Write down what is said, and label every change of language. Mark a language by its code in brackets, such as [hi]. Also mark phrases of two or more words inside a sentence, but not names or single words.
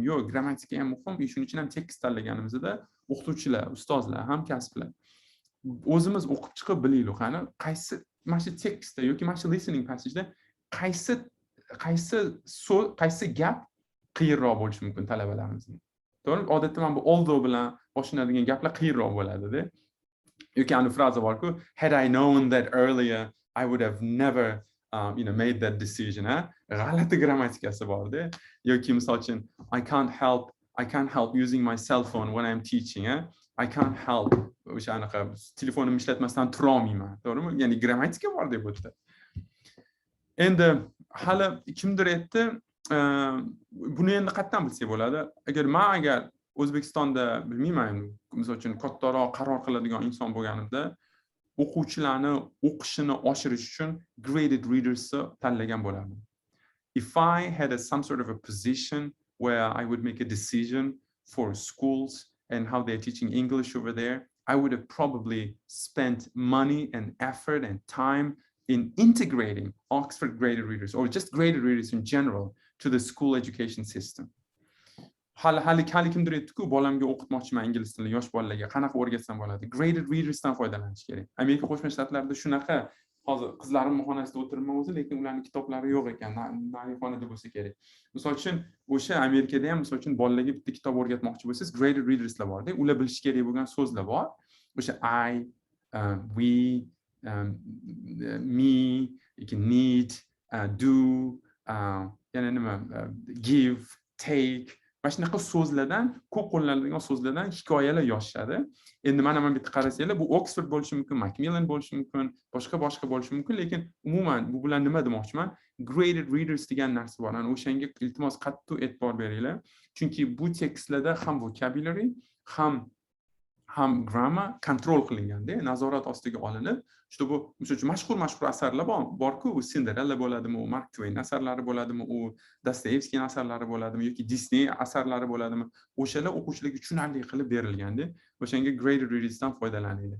[uz] Yo'q, grammatika ham muhim. Shuning uchun ham tekst tanlaganimizda o'qituvchilar, ustozlar, hamkasblar o'zimiz o'qib chiqib bilaylik, qani qaysi mana shu tekstda yoki mana shu [en] listening passageda [uz] qaysi gap qiyinroq bo'lishi mumkin talabalarimizga. To'g'rimi? Odatda mana bu although bilan boshlanadigan gaplar qiyinroq bo'ladi-da. Yoki ana fraza bor-ku, [en] had I known that earlier, I would have never made that decision. [uz] G'alati grammatikasi bor-da. Yoki misol uchun [en] I can't help using my cell phone when I'm teaching. I can't help [uz] o'sha anaqa telefonimni ishlatmasdan tura olmayman. To'g'rimi? Ya'ni grammatika bor deb o'tdi. Endi hali kimdir aytdi, buni endi qayerdan bilsak bo'ladi? Agar O'zbekistonda bilmayman, misol uchun kattaroq qaror qiladigan inson bo'lganimda, o'quvchilarni o'qishini oshirish uchun [en] graded readers [uz] tanlagan bo'lardim. [en] If I had some sort of a position where I would make a decision for schools and how they're teaching English over there, I would have probably spent money and effort and time in integrating Oxford graded readers or just graded readers in general to the school education system. [uz] Hali kimdir aytdi-ku, bolamga o'qitmoqchiman ingliz tilini, yosh bolalarga qanaqa o'rgatsam bo'ladi? [en] Graded readersdan [uz] foydalanish kerak. Amerika Qo'shma Shtatlarida shunaqa, hozir qizlarim xonasida o'tiribman o'zi, lekin ularning kitoblari yo'q ekan, narixonada bo'lsa kerak. Misol uchun o'sha Amerikada ham misol uchun bolalarga bitta kitob o'rgatmoqchi bo'lsangiz, [en] graded readerslar [uz] bor-da, ular bilish kerak bo'lgan so'zlar bor. [en] O'sha I, we, me, need, do, [uz] yana nima, [en] give, take. [uz] Mana shunaqa so'zlardan, ko'p qo'llaniladigan so'zlardan hikoyalar yozishadi. Endi mana bu yerda qarasanglar, bu Oxford bo'lishi mumkin, Macmillan bo'lishi mumkin, boshqa bo'lishi mumkin, lekin umuman bu bilan nima demoqchiman? [en] Graded readers [uz] degan narsa bor. Ana o'shanga iltimos qattiq e'tibor beringlar. Chunki bu tekstlarda ham vocabulary, ham grammar kontrol qilinganda, nazorat ostiga olinib, shu bu misol uchun mashhur asarlar bor-ku, u Cinderella bo'ladimi, u Mark Twain asarlari bo'ladimi, u Dostoyevskiy asarlari bo'ladimi yoki Disney asarlari bo'ladimi, o'shalar o'quvchilarga tushunarli qilib berilganda, o'shanga [en] graded readersdan [uz] foydalaninglar.